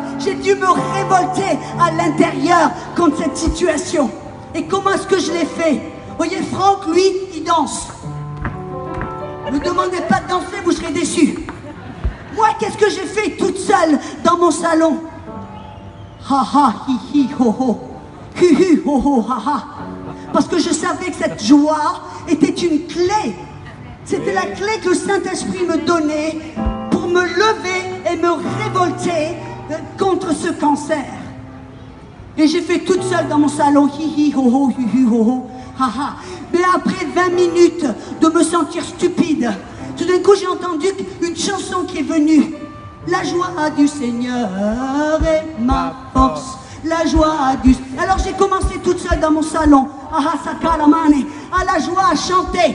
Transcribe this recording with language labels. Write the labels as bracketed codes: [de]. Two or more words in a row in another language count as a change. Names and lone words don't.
[fr] J'ai dû me révolter à l'intérieur contre cette situation. Et comment est-ce que je l'ai fait? Vous voyez, Franck, lui, il danse. Ne me demandez pas de danser, vous serez déçus. Moi, qu'est-ce que j'ai fait toute seule dans mon salon? Ha ha, hi hi, ho ho. Hu hu, ho ho, ha ha. Parce que je savais que cette joie était une clé. C'était la clé que le Saint-Esprit me donnait pour me lever et me révolter contre ce cancer. Et j'ai fait toute seule dans mon salon, hi hi, ho ho, hu hu, ho ho, ha ha. Mais après 20 minutes de me sentir stupide, tout d'un coup j'ai entendu une chanson qui est venue. La joie du Seigneur est ma force. La joie du... Alors j'ai commencé toute seule dans mon salon. À la joie à chanter.